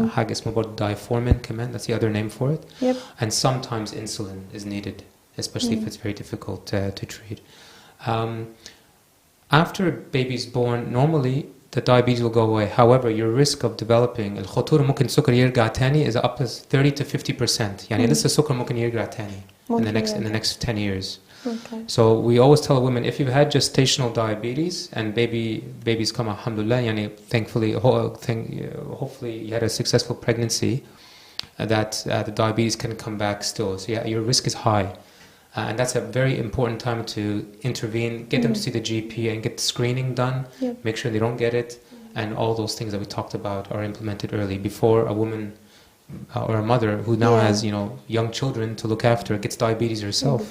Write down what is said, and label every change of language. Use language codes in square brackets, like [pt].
[ar] حاجة اسمه برضه [en] diformin كمان, that's the other name for it. And sometimes insulin is needed, especially if it's very difficult to treat. After a baby is born, normally the diabetes will go away. However, your risk of developing [ar] الخطورة ممكن السكر يرجع تاني [en] is up to 30 to 50%. [ar] يعني لسه السكر ممكن يرجع تاني [en] in the next 10 years. Okay. So we always tell women, if you've had gestational diabetes and babies come, alhamdulillah, yani thankfully, hopefully you had a successful pregnancy, that the diabetes can come back still. So yeah, your risk is high. And that's a very important time to intervene, get them to see the GP and get the screening done, make sure they don't get it, and all those things that we talked about are implemented early before a woman or a mother who now has, young children to look after gets diabetes herself.